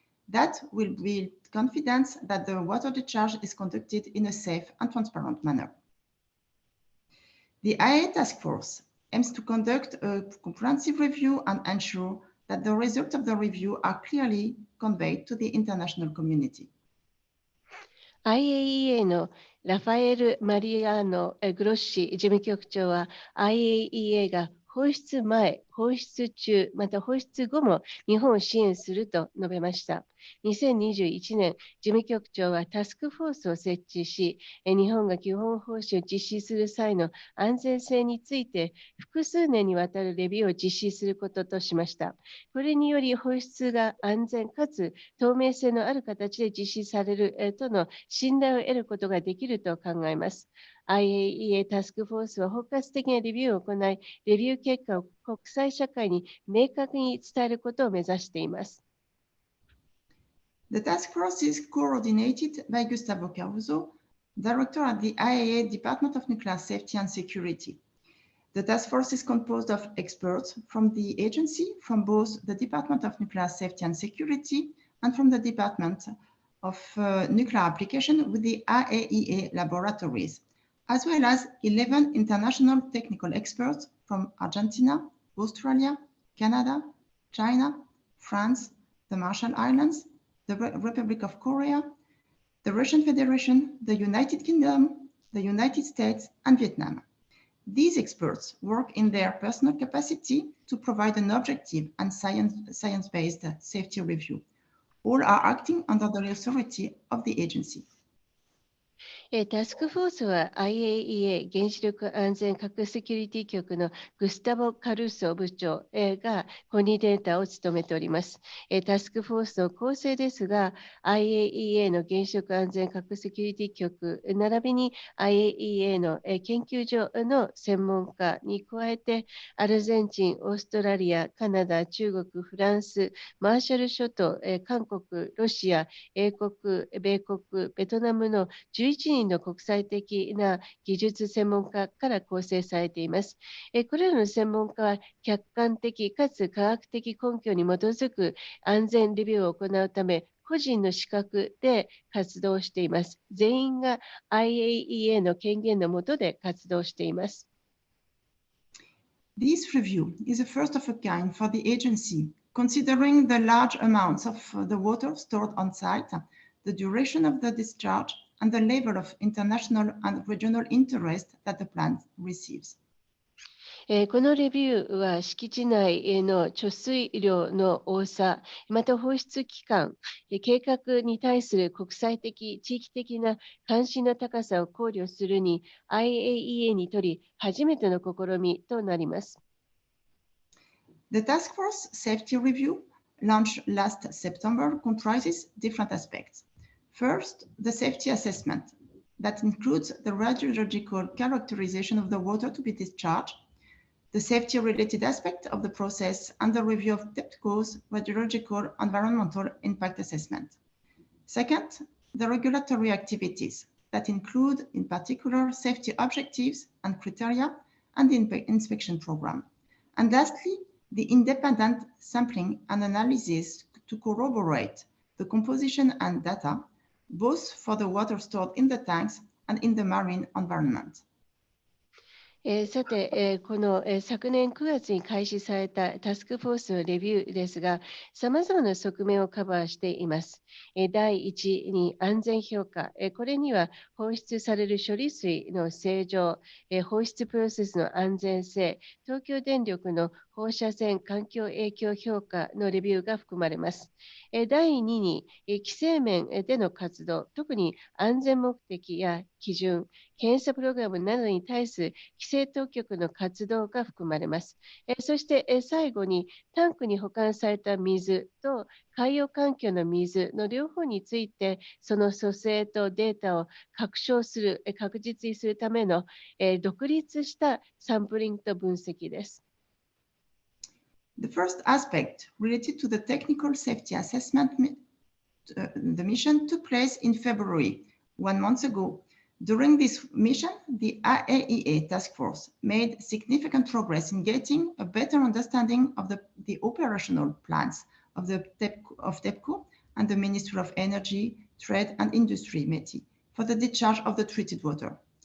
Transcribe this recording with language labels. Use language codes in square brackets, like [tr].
[en] That will build confidence that the water discharge is conducted in a safe and transparent manner. The IAEA task force aims to conduct a comprehensive review and ensure that the results of the review are clearly conveyed to the international community. [ja] IAEA のラファエル・マリアーノ・グロッシ事務局長は IAEA が放出前、放出中、また放出後も日本を支援すると述べました。 2021年、事務局長はタスクフォースを設置し、日本が基本方針を実施する際の安全性について複数年にわたるレビューを実施することとしました。これにより放出が安全かつ透明性のある形で実施されるとの信頼を得ることができると考えます。 IAEA タスクフォースは包括的なレビューを行い、レビュー結果を国際社会に明確に伝えることを目指しています。 [en] The task force is coordinated by Gustavo Caruso, director at the IAEA Department of Nuclear Safety and Security. The task force is composed of experts from the agency, from both the Department of Nuclear Safety and Security and from the Department of Nuclear Application with the IAEA laboratories, as well as 11 international technical experts from Argentina, Australia, Canada, China, France, the Marshall Islands, the Republic of Korea, the Russian Federation, the United Kingdom, the United States, and Vietnam. These experts work in their personal capacity to provide an objective and science-based safety review. All are acting under the authority of the agency. [ja] タスクフォースは IAEA 原子力安全核セキュリティ局のグスタボ・カルーソ部長がコーディネーターを務めております。タスクフォースの構成ですが、IAEA の原子力安全核セキュリティ局、並びに IAEA の研究所の専門家に加えて、アルゼンチン、オーストラリア、カナダ、中国、フランス、マーシャル諸島、韓国、ロシア、英国、米国、ベトナムの11人の国際的な技術専門家から構成されています。これらの専門家は客観的かつ科学的根拠に基づく安全レビューを行うため、個人の資格で活動しています。全員が IAEA の権限の下で活動しています。 [en] This review is a first of a kind for the agency, considering the large amounts of the water stored on site, the duration of the discharge, and the level of international and regional interest that the plant receives. [ja] このレビューは敷地内の貯水量の多さ、また放出期間、計画に対する国際的、地域的な関心の高さを考慮するに IAEA にとり初めての試みとなります。 [en] The Task Force Safety Review, launched last September, comprises different aspects. First, the safety assessment that includes the radiological characterization of the water to be discharged, the safety-related aspect of the process, and the review of TEPCO's radiological environmental impact assessment. Second, the regulatory activities that include, in particular, safety objectives and criteria and the inspection program. And lastly, the independent sampling and analysis to corroborate the composition and data, both for the water stored in the tanks and in the marine environment. [ja] さて、この昨年9月に開始されたタスクフォースのレビューですが、さまざまな側面をカバーしています。第1に安全評価、これには放出される処理水の正常、放出プロセスの安全性、東京電力の放射線環境影響評価のレビューが含まれます。第2に規制面での活動、特に安全目的や基準、検査プログラムなどに対する規制当局の活動が含まれます。そして最後にタンクに保管された水と海洋環境の水の両方について、その組成とデータを確実にするための独立したサンプリングと分析です。 [en] The first aspect related to the technical safety assessment, the mission took place in February, 1 month ago. During this mission, the IAEA task force made significant progress in getting a better understanding of the operational plans of TEPCO and the Ministry of Energy, Trade and Industry, METI, for the discharge of the treated water.